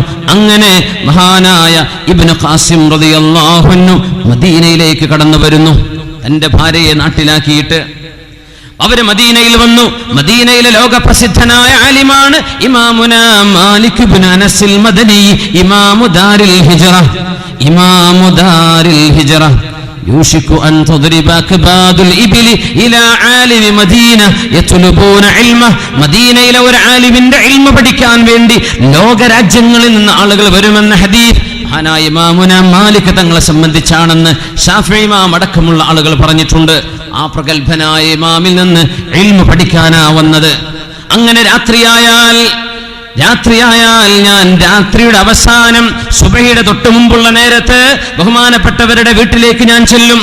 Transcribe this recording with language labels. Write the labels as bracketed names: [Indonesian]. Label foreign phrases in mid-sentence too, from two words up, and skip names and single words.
[Malayalam] അങ്ങനെ മഹാനായ ഇബ്നു ഖാസിം [Arabic] رضي الله عنه [Malayalam] മദീനയിലേക്ക് കടന്നു വരുന്നു. തന്റെ ഭാര്യയെ നാട്ടിലാക്കിയിട്ട് അവര് മദീനയിൽ വന്നു. മദീനയിലെ ലോകപ്രസിദ്ധനായ ആലിമാണ് ഇമാമുനാ മാലിക് ഇബ്നു അനസിൽ മദനി, [Arabic] إمام دار الهجرة. يوشك أن تضرب أكباد الإبل إلى عالم مدينة يطلبون علمه. [Malayalam] മദീനയിലെ ഒരു ആലിമിന്റെ ഇൽമു പഠിക്കാൻ വേണ്ടി ലോകരാജ്യങ്ങളിൽ നിന്ന് ആളുകൾ വരുമെന്ന ഹദീസ് മഹാനായ ഇമാമുന മാലിക് തങ്ങളെ സംബന്ധിച്ചാണെന്ന് ശാഫിഈ ഇമാം അടക്കമുള്ള ആളുകൾ പറഞ്ഞിട്ടുണ്ട്. ആ പ്രഗൽഭനായ ഇമാമിൽ നിന്ന് ഇൽമു പഠിക്കാനാ വന്നത്. അങ്ങനെ രാത്രിയായാൽ ഞാൻ രാത്രിയുടെ അവസാനം സുബഹിയുടെ തൊട്ട് മുമ്പുള്ള നേരത്ത് ബഹുമാനപ്പെട്ടവരുടെ വീട്ടിലേക്ക് ഞാൻ ചെല്ലും.